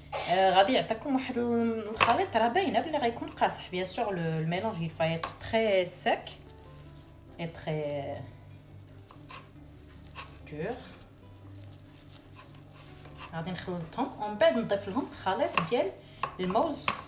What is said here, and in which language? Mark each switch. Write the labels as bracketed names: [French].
[Arabic] غادي يعطيكم واحد الخليط راه باينه بلي غيكون قاصح. [French] bien sûr le mélange il va être très sec et très dur. [Arabic] غادي نخلطهم ومن بعد نضيف لهم خليط ديال الموز